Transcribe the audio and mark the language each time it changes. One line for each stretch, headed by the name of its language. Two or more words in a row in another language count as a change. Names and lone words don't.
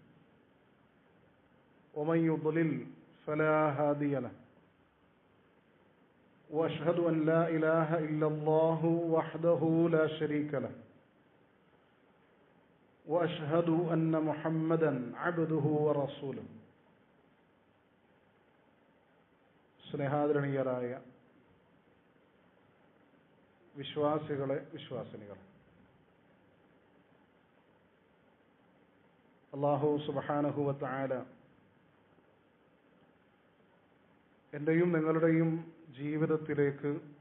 Arabic: ومن يضلل فلا هادي له وأشهد أن لا إله إلا الله وحده لا شريك له وأشهد أن محمدا عبده ورسوله
Malayalam: സ്നേഹാദരണീയരായ വിശ്വാസികളെ വിശ്വാസിനികളെ,
Arabic: الله سبحانه وتعالى
Malayalam: എൻ്റെയും നിങ്ങളുടെയും ജീവിതത്തിലേക്ക്